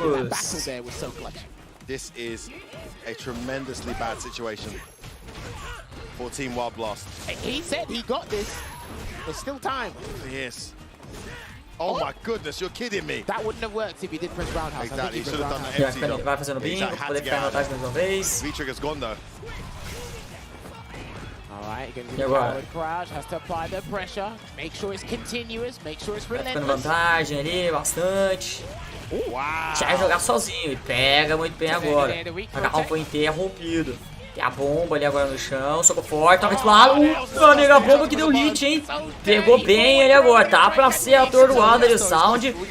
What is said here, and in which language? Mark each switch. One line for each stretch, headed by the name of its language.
English: That battle there was so clutch. This is a tremendously bad situation for Team Wild Blast. He said he got this. There's still time. Yes. Oh my goodness, you're kidding me. That wouldn't have worked if he did press roundhouse. Exactly, he should have done the empty jump.
Portuguese: Vai fazendo bingo, poder ficar em vantagem mais uma vez.
English: V-trigger's gone though. Alright, going to do forward crouch, has to apply the pressure, make sure it's continuous, make sure it's relentless.
Portuguese: Ficando vantagem ali, bastante. Já vai jogar sozinho e pega muito bem agora. O agarrão foi interrompido. Tem a bomba ali agora no chão, soco forte, toca de lado. Meu amigo, a bomba que deu hit, hein? Pegou bem ele agora, tá pra ser atordoado ali o Sound.